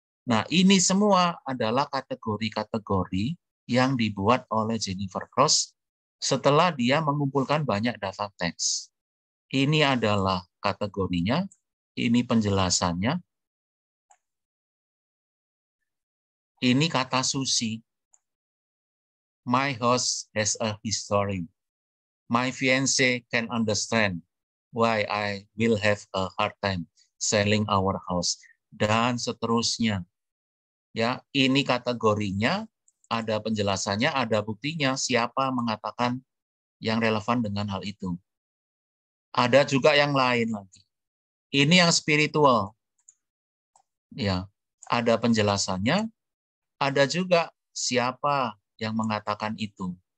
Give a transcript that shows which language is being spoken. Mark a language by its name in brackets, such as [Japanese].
[Indonesian] Nah, ini semua adalah kategori-kategori yang dibuat oleh Jennifer Cross setelah dia mengumpulkan banyak data teks. Ini adalah kategorinya, ini penjelasannya, ini kata susi. [English] My house has a history. My fiancé can understand why I will have a hard time selling our house. [Indonesian] Dan seterusnya. Ya, ini kategorinya, ada penjelasannya, ada buktinya, siapa mengatakan yang relevan dengan hal itu. Ada juga yang lain lagi. Ini yang spiritual. Ya, ada penjelasannya, ada juga siapa yang mengatakan itu.